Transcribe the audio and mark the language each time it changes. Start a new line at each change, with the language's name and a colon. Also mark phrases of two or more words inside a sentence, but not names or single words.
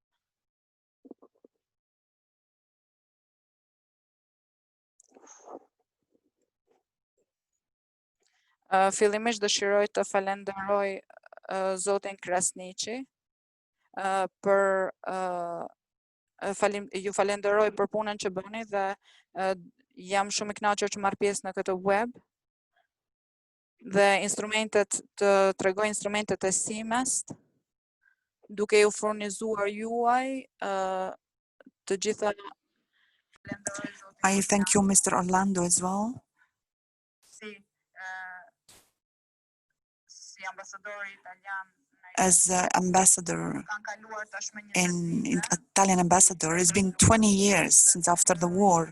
Albanian: Fillimisht dëshiroj të falenderoj Zotin Krasniqi ju falenderoj për punën që bëni dhe jam shumë I kënaqur që marr pjesë në këtë web dhe të tregoj instrumentet e SIMES duke ju furnizuar juaj të gjitha.
English: I thank you, Mr. Orlando, as well. As ambassador, Italian ambassador, it's been 20 years since after the war.